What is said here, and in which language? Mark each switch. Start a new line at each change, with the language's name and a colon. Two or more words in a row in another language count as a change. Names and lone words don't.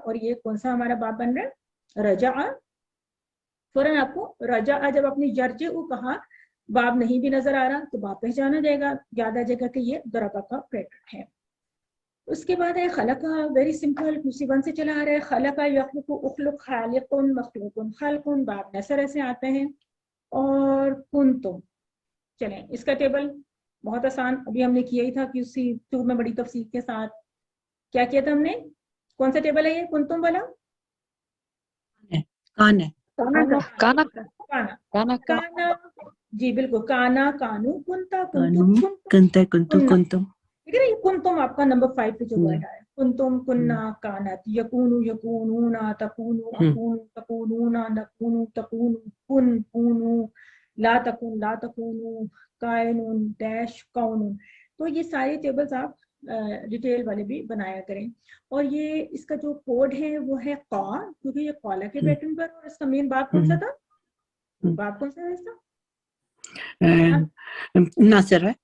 Hindi: और ये कौन सा हमारा बाब बन रहा है, रजा। फौरन आपको रजा, जब आपने यर्जे कहा, बाब नहीं भी नजर आ रहा तो बाब पहचाना जाएगा, याद आ जाएगा कि ये दरबा का पैटर्न है। उसके बाद है खलका,
English: very simple,
Hindi: वन से चला आ रहा है।
Arabic: خلق يخلق اخلق خالق مخلوق خلق,
Hindi: बाब नसर ऐसे आते हैं। और कुंतुम, चलें इसका टेबल बहुत आसान, अभी हमने किया ही था कि उसी टू में बड़ी तफसील के साथ। क्या किया था हमने, कौन सा टेबल है ये कुंतुम वाला, कान है,
Arabic: كانا كانا كانا,
Hindi: जी बिल्कुल,
Arabic: كانا كانوا كنت كنت كنتما كنتم,
Hindi: ठीक है ना। ये कुंतुम आपका नंबर 5 पे जो वर्ड आया,
Arabic: كنتم كنا كانت، يكون يكونون تكون أكون تكونون نكون تكون كن كونوا، لا تكن لا تكونوا، كائن डैश कौनुन।
Hindi: तो ये सारे टेबल्स आप डिटेल वाले भी बनाया करें। और ये इसका जो कोड है वो है क़ा, क्योंकि ये कॉला के पैटर्न पर, और इसका मेन बाब कौन सा था, बाब कौन सा है इसका, नासिर है,